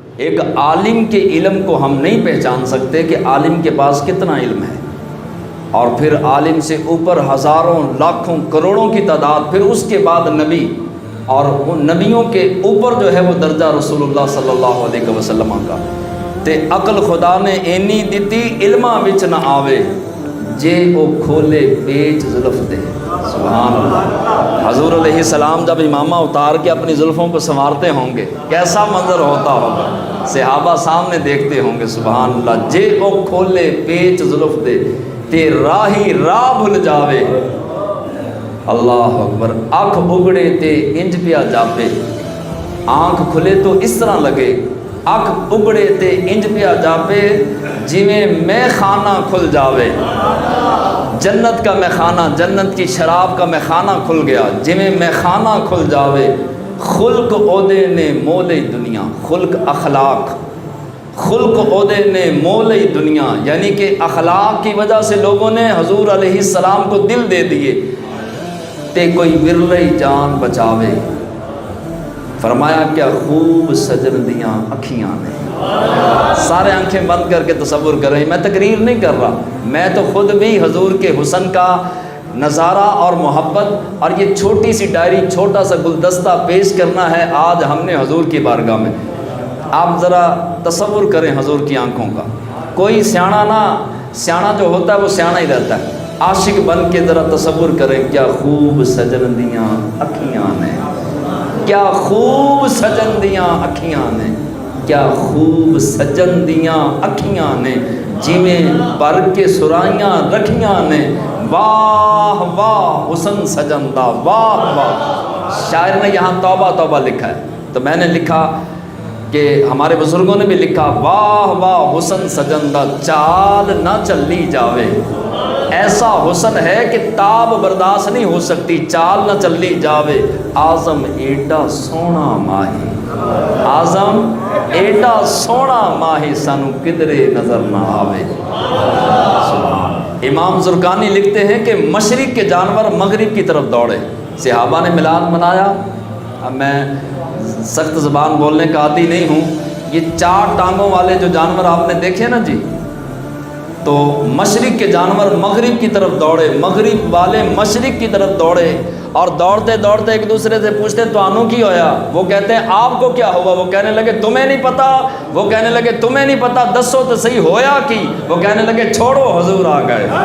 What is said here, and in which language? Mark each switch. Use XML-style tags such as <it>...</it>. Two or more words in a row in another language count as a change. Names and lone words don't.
<ur>ایک عالم کے علم کو ہم نہیں پہچان سکتے کہ عالم کے پاس کتنا علم ہے، اور پھر عالم سے اوپر ہزاروں لاکھوں کروڑوں کی تعداد، پھر اس کے بعد نبی، اور ان نبیوں کے اوپر جو ہے وہ درجہ رسول اللہ صلی اللہ علیہ وسلم کا۔</ur> <pa>تے عقل خدا نے اینی دیتی علماں وچ نہ آوے، جے او کھولے پیچ زلف دے۔</pa> <ur>سبحان اللہ۔ حضور علیہ السلام جب امامہ اتار کے اپنی زلفوں کو سنوارتے ہوں گے کیسا منظر ہوتا ہوگا، صحابہ سامنے دیکھتے ہوں گے، سبحان اللہ،</ur> <pa>جے او کھولے پیچ زلف دے تے راہی راہ بھل جاوے۔ اللہ اکبر۔ آنکھ اگڑے تے انج پیا جاپے،</pa> <ur>آنکھ کھلے تو اس طرح لگے،</ur> <pa>آنکھ اگڑے تے انج پیا جاپے جویں میں خانہ کھل جاوے۔</pa> <ur>جنت کا میں خانہ، جنت کی شراب کا میں خانہ کھل گیا</ur> <pa>جویں میں خانہ کھل جاوے۔ خلق عہدے نے مول دنیا، خلق اخلاق، خلق عہدے نے مول دنیا،</pa> <ur>یعنی کہ اخلاق کی وجہ سے لوگوں نے حضور علیہ السلام کو دل دے دیے۔</ur> <pa>تے کوئی ورلے جان بچاوے، فرمایا کیا خوب سجن دیاں اکھیاں نے۔</pa> <ur>سارے آنکھیں بند کر کے تصور کریں، میں تقریر نہیں کر رہا، میں تو خود بھی حضور کے حسن کا نظارہ اور محبت اور یہ چھوٹی سی ڈائری، چھوٹا سا گلدستہ پیش کرنا ہے آج ہم نے حضور کی بارگاہ میں۔ آپ ذرا تصور کریں حضور کی آنکھوں کا۔ کوئی سیاںا جو ہوتا ہے وہ سیاںا ہی رہتا ہے، عاشق بن کے ذرا تصور کریں،</ur> <pa>کیا خوب سجن دیاں اکھیاں نے، کیا خوب سجن دیاں اکھیاں نے، کیا خوب سجن دیاں اکھیاں نے، جویں پر کے سرائیاں رکھیاں نے، واہ واہ حسن سجن دا، واہ واہ۔</pa> <ur>شاعر نے یہاں توبہ توبہ لکھا ہے، تو میں نے لکھا کہ ہمارے بزرگوں نے بھی لکھا،</ur> <pa>واہ واہ حسن سجن دا، چال نہ چلی جاوے۔</pa> <ur>ایسا حسن ہے کہ تاب برداشت نہیں ہو سکتی،</ur> <pa>چال نہ چلی جاوے۔ آزم ایڈا سونا ماہی، آزم ایڈا سونا ماہی، سانو کدرے نظر نہ آوے۔</pa> <ur>امام زرقانی لکھتے ہیں کہ مشرق کے جانور مغرب کی طرف دوڑے۔ صحابہ نے میلاد منایا، اب میں سخت زبان بولنے کا عادی نہیں ہوں، یہ 4 ٹانگوں والے جو جانور آپ نے دیکھے نا جی، تو مشرق کے جانور مغرب کی طرف دوڑے، مغرب والے مشرق کی طرف دوڑے، اور دوڑتے دوڑتے ایک دوسرے سے پوچھتے</ur> <pa>تو آنو کی ہویا،</pa> <ur>وہ کہتے ہیں آپ کو کیا ہوا، وہ کہنے لگے تمہیں نہیں پتا، وہ کہنے لگے تمہیں نہیں پتا،</ur> <pa>دسو تو صحیح ہویا کی،</pa> <ur>وہ کہنے لگے چھوڑو حضور آ گئے۔</ur>